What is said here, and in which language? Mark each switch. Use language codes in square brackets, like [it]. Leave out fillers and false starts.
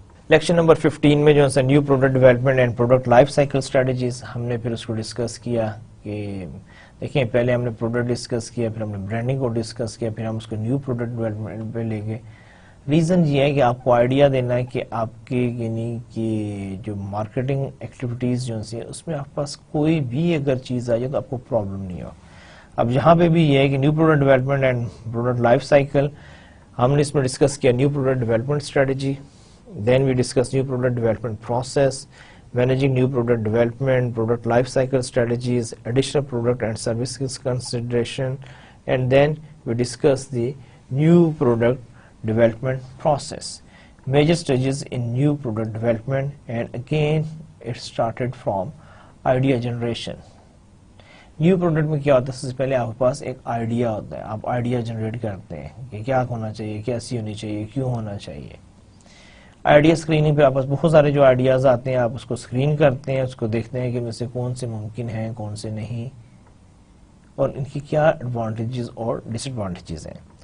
[ur] Lecture number 15 میں جو ہے new product development and product life cycle strategies, ہم نے پھر اس کو ڈسکس کیا کہ دیکھیں پہلے ہم نے پروڈکٹ ڈسکس کیا, پھر ہم نے برانڈنگ کو ڈسکس کیا, پھر ہم اس کو نیو پروڈکٹ ڈیولپمنٹ پہ لے گئے. ریزن یہ ہے کہ آپ کو آئیڈیا دینا ہے کہ آپ کے یعنی کہ جو مارکیٹنگ ایکٹیویٹیز جو ہیں اس میں آپ پاس کوئی بھی اگر چیز آ جائے تو آپ کو پرابلم نہیں ہو. اب یہاں پہ بھی یہ ہے کہ new product development and product life cycle ہم نے اس میں ڈسکس کیا [en] New product development strategy, then we discuss new product development process, managing new product development, product life cycle strategies, additional product and services consideration, and then we discuss the new product development process, major stages in new product development, and again it started from idea generation. [ur] New product میں کیا ہوتا ہے, سب سے پہلے آپ کے پاس ایک idea ہوتا ہے, آپ آئیڈیا جنریٹ کرتے ہیں کہ کیا ہونا چاہیے, کیسی ہونی چاہیے, کیوں ہونا چاہیے. آئیڈیا اسکریننگ پہ آپ پاس بہت سارے جو آئیڈیاز آتے ہیں آپ اس کو اسکرین کرتے ہیں, اس کو دیکھتے ہیں کہ ان میں سے کون سے ممکن ہیں کون سے نہیں, اور ان کی کیا ایڈوانٹیجز اور ڈس ایڈوانٹیجز ہیں.